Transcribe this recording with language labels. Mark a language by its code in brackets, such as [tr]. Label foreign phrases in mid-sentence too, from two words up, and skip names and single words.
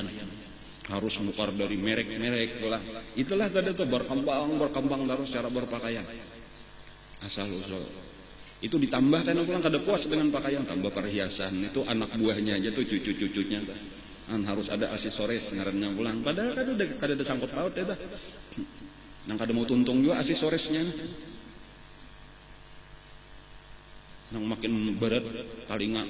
[bjn] Harus nukar dari merek-merek pulang. Itulah tadi tuh berkembang terus cara berpakaian. Asal usul. Itu ditambah kan pulang kada puas dengan pakaian, tambah perhiasan. Itu anak buahnya aja tuh cucu-cucunya tuh. Harus ada aksesoris ngarannya pulang. Padahal kan udah kada ada sangkut paut ya tuh. Nang kada mau tuntung juga aksesorisnya. Nang makin berat talinga.